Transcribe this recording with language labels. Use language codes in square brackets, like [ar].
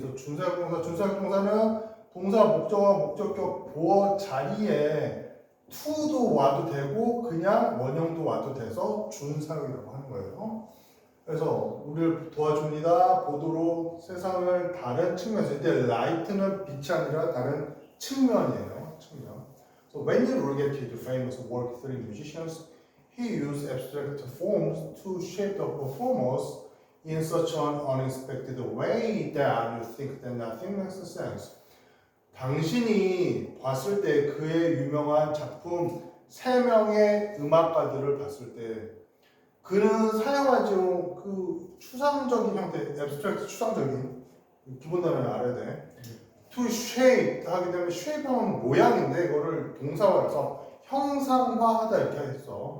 [ko] 그래서 준사역 동사는 동사 목적어와 목적격 보어 자리에 to도 와도 되고 그냥 원형도 와도 돼서 준사역이라고 하는 거예요. 그래서 우리를 도와줍니다. 보도록 세상을 다른 측면에서 이때 light는 빛이 아니라 다른 측면이에요. 측면. [en] So when you look at the famous work three musicians, he used abstract forms to shape the performance in such an unexpected way that you think that nothing makes sense. [ko] 당신이 봤을 때 그의 유명한 작품 3명의 음악가들을 봤을 때 그는 사용하죠. 그 추상적인 형태, abstract 추상적인 기본 단어를 알아야 돼. [en] To shape [ko] 하게 되면 shape하면 모양인데 이거를 동사화해서 형상화하다 이렇게 했어.